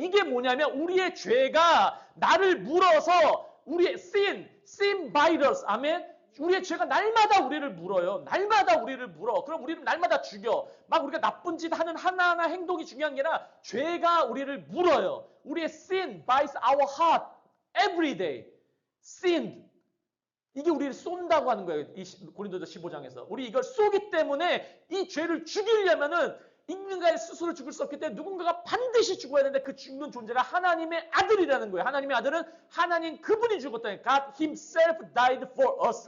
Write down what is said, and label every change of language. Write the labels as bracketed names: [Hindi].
[Korean] 이게 뭐냐면, 우리의 죄가 나를 물어서, 우리의 [English] sin virus, [Korean] 아멘? 우리의 죄가 날마다 우리를 물어요. 날마다 우리를 물어. 그럼 우리를 날마다 죽여. 막 우리가 나쁜 짓 하는 하나하나 행동이 중요한 게 아니라 죄가 우리를 물어요. 우리의 [English] sin bites our heart every day. sin. [Korean] 이게 우리를 쏜다고 하는 거예요. 이 고린도서 15장에서. 우리 이걸 쏘기 때문에 이 죄를 죽이려면은 인간의 스스로 죽을 수 없기 때문에 누군가가 반드시 죽어야 되는데, 그 죽는 존재가 하나님의 아들이라는 거예요. 하나님의 아들은 하나님 그분이 죽었다는, [English] God himself died for us.